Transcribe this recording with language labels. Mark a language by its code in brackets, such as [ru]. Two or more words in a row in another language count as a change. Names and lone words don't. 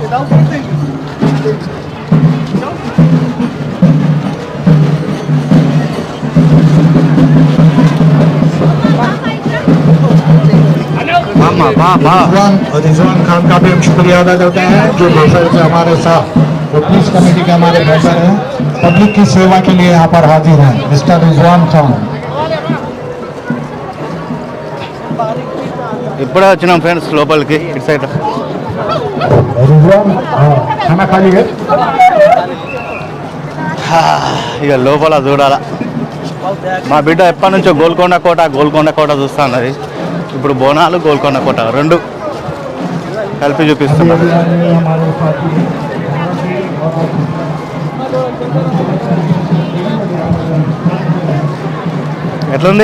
[hi] रिजवान खान का भी हम शुक्रिया अदा करते हैं जो दोपहर से हमारे साथ [en] police committee [hi] के हमारे मेंबर हैं, पब्लिक की सेवा के लिए यहाँ पर हाजिर हैं। मिस्टर रिजवान खान [te] ఇప్పుడే వచ్చినాం ఫ్రెండ్స్ లోపలికి. ఇటు సైడ్ [hi] रिजवान खाना खा लिए [te] ఇక లోపల చూడాల. మా బిడ్డ ఎప్పటి నుంచో గోల్కొండ కోట చూస్తా అన్నది. ఇప్పుడు బోనాలు గోల్కొండ కోట రెండు కలిపి చూపిస్తున్నారు. ఎట్లుంది?